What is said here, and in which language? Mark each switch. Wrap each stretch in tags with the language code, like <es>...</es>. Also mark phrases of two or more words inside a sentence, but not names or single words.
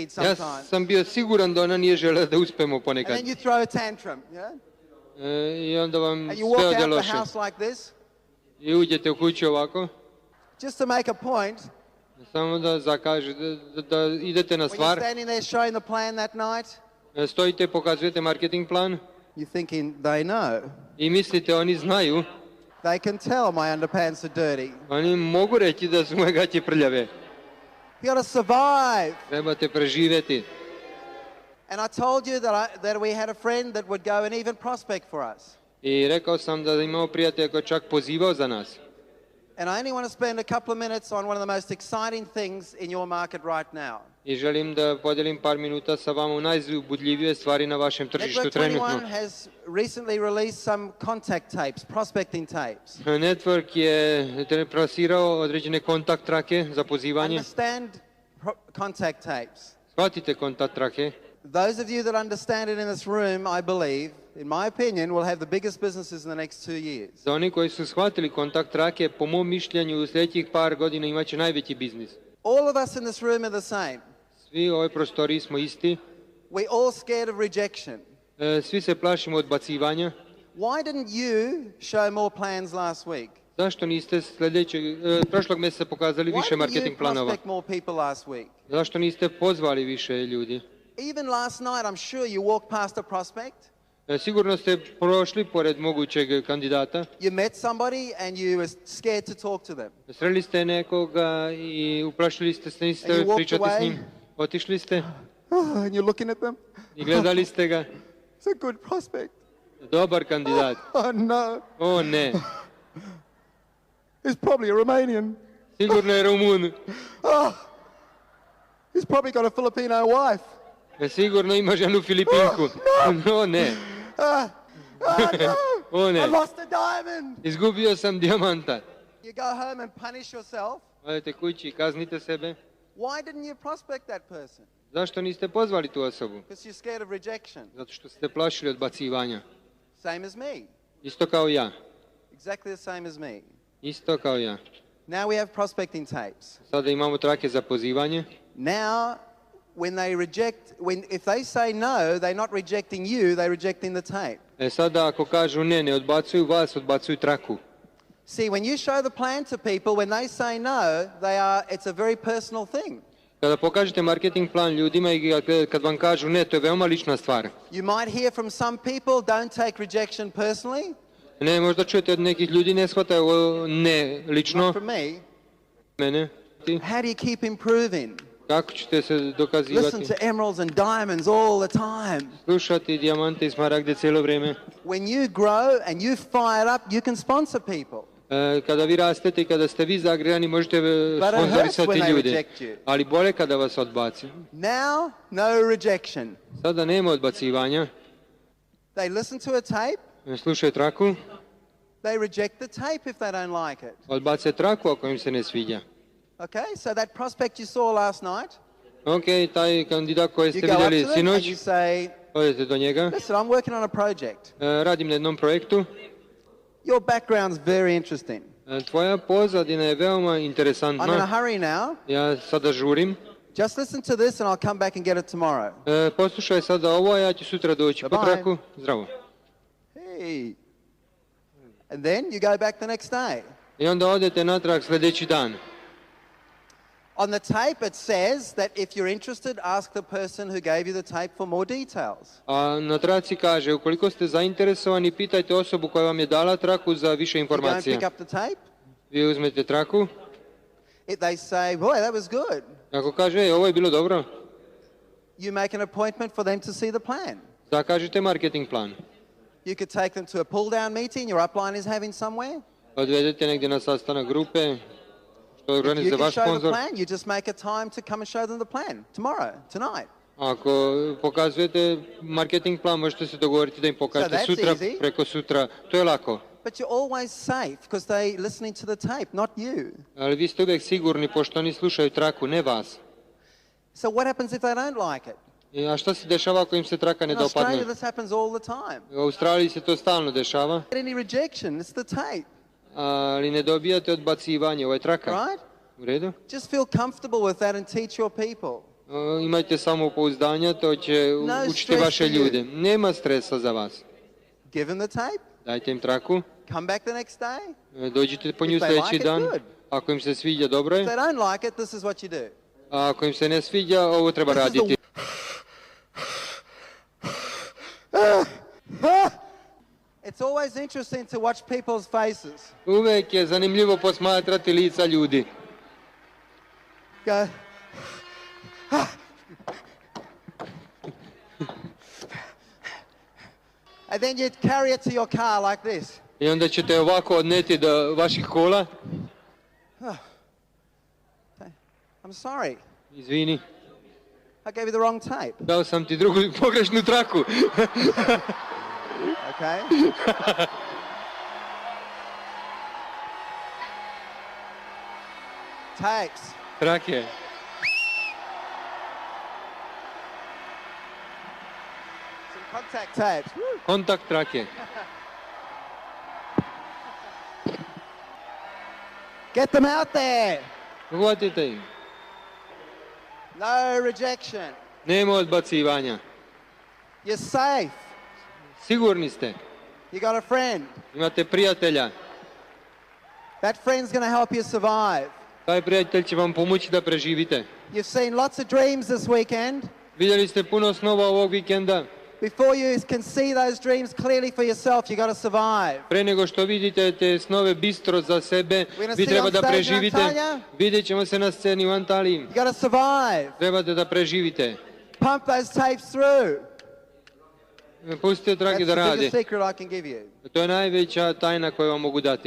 <sr>Ja</sr> <en>sometimes.</en> <sr>sam bio siguran da ona nije želela da uspemo</sr> <en>And</en> <sr>ponekad.</sr> <en>then you throw a tantrum, yeah?</en> <sr>I onda vam</sr> <en>And you</en> <sr>sve</sr> <en>walk</en> <sr>ode</sr> <en>out</en> <sr>loše.</sr> <en>the house like this,</en> <sr>I uđete u kuću ovako,</sr> <en>just to make a point.</en> <sr>samo da zakažete, da idete na</sr> <en>When you're</en> <sr>stvar.</sr> <en>standing there showing the plan that night,</en> <sr>Stojite, pokazujete marketing plan</sr> <en>you're thinking, they know.</en> <sr>i mislite oni znaju.</sr> <en>They can tell my underpants are dirty.</en> <sr>Oni mogu reći da su moje gaće prljave.</sr> <en>You gotta survive.</en> <sr>Trebate preživjeti.</sr> <en>And I told you that we had a friend that would go and even prospect for us.</en> <sr>I rekao sam da imamo prijatelja koji je čak pozivao za nas.</sr> <en>And I only want to spend a couple of minutes on one of the most exciting things in your market right now.</en> <sr>I želim da podijelim par minuta sa vama u najuzbudljivije stvari na vašem tržištu</sr> <en>Network</en> <sr>trenutno.</sr> <en>21 has recently released some contact tapes, prospecting tapes.</en> <sr>Network je plasirao određene kontakt trake za pozivanje.</sr> <en>Understand contact tapes.</en> <sr>Shvatite kontakt trake.</sr> <en>Those of you that understand it in this room, I believe, in my opinion, will have the biggest businesses in the next 2 years.</en> <sr>Za oni koji su shvatili kontakt trake, po mom mišljenju u sljedećih par godina imaće najveći biznis.</sr> <en>All of us in this room are the same.</en> <sr>Svi u ovoj prostoriji smo isti.</sr> <en>We're all scared of rejection.</en> <sr>Svi se plašimo odbacivanja.</sr> <en>Why didn't you show more plans last week?</en> <sr>Zašto niste prošlog mjeseca pokazali</sr> <en>Why</en> <sr>više</sr> <en>didn't you</en> <sr>marketing planova?</sr> <en>prospect more people last week?</en> <sr>Zašto niste pozvali više ljudi?</sr> <en>Even last night, I'm sure you walked past a prospect.</en> <sr>Sigurno ste prošli pored mogućeg kandidata.</sr> <en>You met somebody and you were scared to talk to them.</en> <sr>Sreli ste nekoga i uplašili ste se,</sr> <en>And</en> <sr>niste</sr> <en>you walked</en> <sr>pričati s njim.</sr> <en>away.</en> <sr>Otišli ste</sr> <en>And you're looking at them.</en> <sr>i gledali ste ga.</sr> <en>It's a good prospect.</en> <sr>Dobar kandidat.</sr> <en>Oh no.</en> <sr>O ne,</sr> <en>He's probably a Romanian.</en> <sr>sigurno je Rumun.</sr> <en>Oh. He's probably got a Filipino wife.</en> <sr>Sigurno ima ženu Filipinku. O ne,</sr> <en>No.</en> <sr>o</sr> <en>I</en> <sr>ne.</sr> <en>lost a diamond.</en> <sr>Izgubio sam dijamanta.</sr> <en>You go home and punish yourself.</en> <sr>Odete kući i kaznite sebe.</sr> <en>Why didn't you prospect that person?</en> <sr>Zašto niste pozvali tu osobu?</sr> <en>Because you're scared of rejection.</en> <sr>Zato što ste plašili odbacivanja.</sr> <en>Same as me.</en> <sr>Isto kao ja.</sr> <en>Exactly the same as me.</en> <sr>Isto kao ja.</sr> <en>Now we have prospecting tapes.</en> <sr>Sada imamo trake za pozivanje.</sr> <en>Now, when they reject, if they say no, they're not rejecting you, they're rejecting the tape.</en> <sr>Sada ako kažu ne, ne odbacuju vas, odbacuju traku.</sr> <en>See, when you show the plan to people, when they say no, it's a very personal thing.</en> <sr>Kada pokažete marketing plan ljudima i kad vam kažu ne, to je veoma lična stvar.</sr> <en>You might hear from some people, don't take rejection personally.</en> <sr>Ne, možda čujete od nekih ljudi, ne shvataju ovo ne lično.</sr> <en>Not from me.</en> <sr>Mene.</sr> <en>How do you keep improving?</en> <sr>Kako ćete se</sr> <en>Listen</en> <sr>dokazivati?</sr> <en>to emeralds and diamonds all the time.</en> <sr>Slušati dijamante i smaragde cijelo vrijeme.</sr> <en>When you grow and you fire up, you can sponsor people.</en> <sr>Kada vi rastete i kada ste vi zagrijani, možete</sr> <en>it hurts when</en> <sr>sponzorisati</sr> <en>they</en> <sr>ljude.</sr> <en>reject you.</en> <sr>Ali bolje kada vas odbaci.</sr> <en>Now, no rejection.</en> <sr>Sada nema odbacivanja.</sr> <en>They listen to a tape,</en> <sr>Slušaju traku,</sr> <en>they reject the tape if they don't like it.</en> <sr>odbace traku ako im se ne sviđa.</sr> <en>Okay, so that prospect you saw last night,</en> <sr>Ok, taj kandidat koji</sr> <en>you</en> <sr>ste</sr> <en>go up</en> <sr>vidjeli</sr> <en>to them and you</en> <sr>sinoć,</sr> <en>say,</en> <sr>odete do njega.</sr> <en>listen, I'm working on a project.</en> <sr>Radim na jednom projektu.</sr> <en>Your background's very interesting.</en> <sr>Tvoja pozadina je veoma</sr> <en>I'm in a</en> <sr>interesantna.</sr> <en>hurry now.</en> <sr>Ja sada žurim.</sr> <en>Just listen to this and I'll come back and get it tomorrow.</en> <sr>Poslušaj sada ovo, a ja ću sutra doći po</sr> <en>Bye-bye.</en> <sr>traku. Zdravo.</sr> <en>Hey. And then you go back the next day.</en> <sr>I onda odete natrag sljedeći dan.</sr> <en>On the tape it says that if you're interested, ask the person who gave you the tape for more details.</en> <sr>A na traci kaže, ukoliko ste zainteresovani, pitajte osobu koja vam je dala traku za više</sr> <en>You go and</en> <sr>informacija.</sr> <en>pick up the tape.</en> <sr>Vi uzmete traku.</sr> <en>They say, boy, that was good.</en> <sr>Ako kaže, ovo je bilo dobro,</sr> <en>You make an appointment for them to see the plan.</en> <sr>zakažite marketing plan.</sr> <en>You could take them to a pull-down meeting your upline is having somewhere.</en> <sr>Odvedete negdje na sastanak grupe, što</sr> <en>If</en> <sr>organizuje</sr> <en>you can</en> <sr>vaš</sr> <en>show the</en> <sr>sponzor.</sr> <en>plan, you just make a time to come and show them the plan tomorrow, tonight.</en> <sr>Ako pokazujete marketing plan, možete se dogovoriti da im pokažete</sr> <en>So that's</en> <sr>sutra,</sr> <en>easy.</en> <sr>preko sutra. To je lako.</sr> <en>But you're always safe because they're listening to the tape, not you.</en> <sr>Ali vi ste uvijek sigurni pošto oni slušaju traku, ne vas.</sr> <en>So what happens if they don't like it?</en> <sr>A šta se dešava ako im se traka ne</sr> <en>In Australia,</en> <sr>dopadne?</sr> <en>this happens all the time.</en> <sr>U Australiji se to stalno dešava,</sr> <en>Get any rejection, it's the tape,</en> <sr>ali ne dobijate odbacivanje. Ovo je traka.</sr> <en>right?</en> <sr>U redu?</sr> <en>Just feel comfortable with that and teach your people.</en> <sr>Imajte samopouzdanja, to će</sr> <en>No</en> <sr>učiti</sr> <en>stress</en> <sr>vaše</sr> <en>for you.</en> <sr>ljude. Nema stresa za vas.</sr> <en>Give them the tape,</en> <sr>Dajte im traku,</sr> <en>come back the next day.</en> <sr>dođite po nju</sr> <en>If they</en> <sr>sljedeći</sr> <en>like it,</en> <sr>dan.</sr> <en>good.</en> <sr>Ako im se sviđa, dobro</sr> <en>If</en> <sr>je.</sr> <en>they don't like it, this is what you do.</en> <sr>A ako im se ne sviđa, ovo treba</sr> <en>This is the-</en> <sr>raditi.</sr> <en>It's always interesting to watch people's faces.</en> <sr>Uvijek je zanimljivo posmatrati lica ljudi.</sr> <en>Go. And then you carry it to your car like this.</en> <sr>I onda ćete ovako odneti do vaših kola.</sr> <en>I'm sorry,</en> <sr>Izvini,</sr> <en>I gave you the wrong tape.</en> <sr>dao sam ti drugu pogrešnu traku.</sr> <en>Okay? Tapes.</en> <sr>Trake,</sr> <en>Some contact tapes. Woo.</en> <sr>kontakt trake.</sr> <en>Get them out there.</en> <sr>Uhvatite ih.</sr> <en>No rejection.</en> <sr>Nema odbacivanja.</sr> <en>You're safe.</en> <sr>Sigurni ste.</sr> <en>You got a friend.</en> <sr>Imate prijatelja.</sr> <en>That friend's going to help you survive.</en> <sr>Taj prijatelj će vam pomoći da preživite.</sr> <en>You've seen lots of dreams this weekend.</en> <sr>Vidjeli ste puno snova ovog vikenda.</sr> <en>Before you can see those dreams clearly for yourself, you got to survive.</en> <sr>Pre nego što vidite te snove bistro za sebe,</sr> <en>gonna</en> <sr>vi</sr> <en>see</en> <sr>treba</sr> <en>on</en> <sr>da</sr> <en>stage in</en> <sr>preživite.</sr> <en>Antalya.</en> <sr>Vidjet ćemo se na sceni u Antaliji.</sr> <en>You got to survive.</en> <sr>Trebate da preživite.</sr> <en>Pump those tapes through.</en> <sr>Pustite trage</sr> <en>That's</en> <sr>da</sr> <en>the</en> <sr>rade.</sr> <en>biggest secret I can give you.</en> <sr>To je najveća tajna koju vam mogu dati.</sr>